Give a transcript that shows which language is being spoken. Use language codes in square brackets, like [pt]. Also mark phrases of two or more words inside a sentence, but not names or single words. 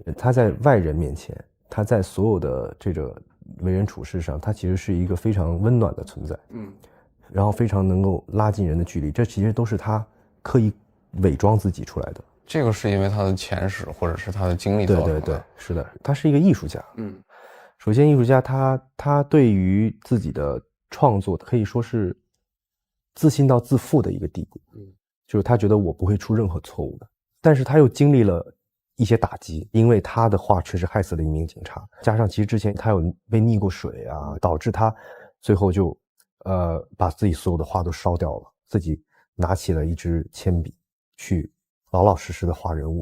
[zh] 他在外人面前，他在所有的这个為人處事上，他其實是一個非常溫暖的存在。然後非常能夠拉近人的距離，這其實都是他刻意偽裝自己出來的。這個是因為他的前世或者是他的經歷造成的。對，是的，他是一個藝術家。首先藝術家他對於自己的創作可以說是自信到自負的一個地步。就是他覺得我不會出任何錯誤的，但是他又經歷了一些打擊，因為他的畫確實害死了一名警察，加上其實之前他有被溺過水啊，導致他最後就把自己所有的畫都燒掉了，自己拿起了一支鉛筆去老老實實的畫人物。